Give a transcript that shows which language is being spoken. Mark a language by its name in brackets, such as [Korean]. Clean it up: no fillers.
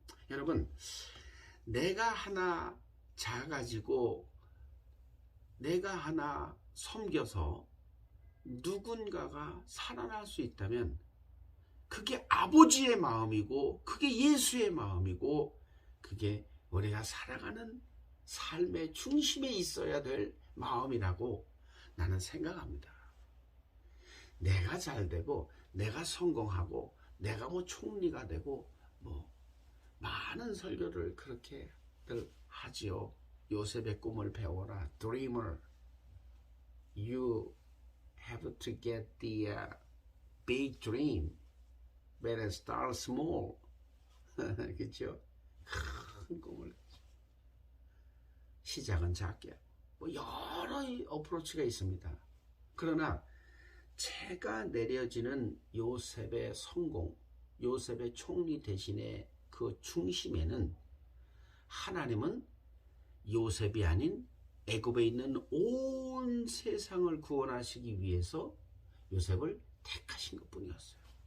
[Korean] 여러분, 내가 하나 작아지고 내가 하나 섬겨서 누군가가 살아날 수 있다면 그게 아버지의 마음이고, 그게 예수의 마음이고, 그게 우리가 살아가는 삶의 중심에 있어야 될 마음이라고 나는 생각합니다. 내가 잘 되고 내가 성공하고 내가 뭐 총리가 되고 뭐 많은 설교를 그렇게들 하지요. 요셉의 꿈을 배워라. [English] Dreamer, you have to get the big dream, better start small. [Korean] 그렇죠? 큰 꿈을, 시작은 작게, 뭐 여러 어프로치가 있습니다. 그러나 채가 내려지는 요셉의 성공, 요셉의 총리 대신에 그 중심에는 하나님은 요셉이 아닌 애굽에 있는 온 세상을 구원하시기 위해서 요셉을 택하신 것뿐이었어요.